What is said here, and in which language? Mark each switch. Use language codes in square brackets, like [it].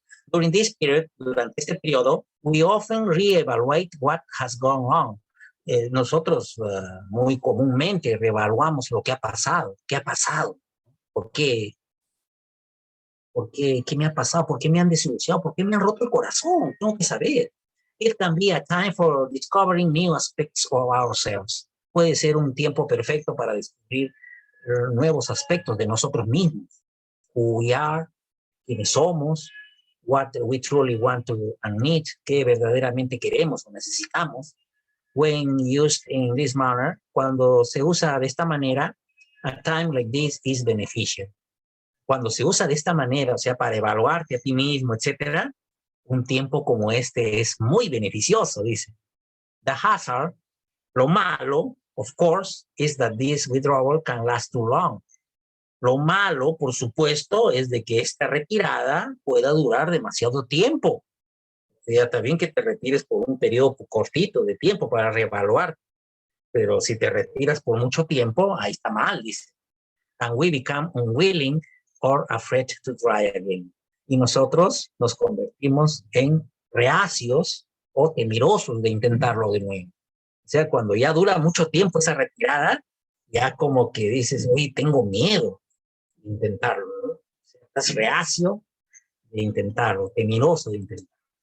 [en] During this period, [es] durante este periodo, [en] we often reevaluate what has gone wrong. [es] Nosotros muy comúnmente reevaluamos lo que ha pasado. ¿Qué ha pasado? ¿Por qué? ¿Por qué? ¿Qué me ha pasado? ¿Por qué me han desilusionado? ¿Por qué me han roto el corazón? Tengo que saber. [en] It can be a time for discovering new aspects of ourselves. [es] Puede ser un tiempo perfecto para descubrir nuevos aspectos de nosotros mismos. [en] Who we are, [es] quiénes somos, [en] what we truly want to and need, [es] qué verdaderamente queremos o necesitamos. [en] When used in this manner, [es] cuando se usa de esta manera, [en] a time like this is beneficial. [es] Cuando se usa de esta manera, o sea, para evaluarte a ti mismo, etcétera, un tiempo como este es muy beneficioso, dice. [en] The hazard, [es] lo malo, [en] of course, is that this withdrawal can last too long. [es] Lo malo, por supuesto, es de que esta retirada pueda durar demasiado tiempo. O sea, está bien que te retires por un periodo cortito de tiempo para reevaluar, pero si te retiras por mucho tiempo, ahí está mal, dice. [en] And we become unwilling or afraid to try again. [es] Y nosotros nos convertimos en reacios o temerosos de intentarlo de nuevo. O sea, cuando ya dura mucho tiempo esa retirada, ya como que dices, oye, tengo miedo de intentarlo, ¿no? O sea, estás reacio de intentarlo, temeroso de intentarlo.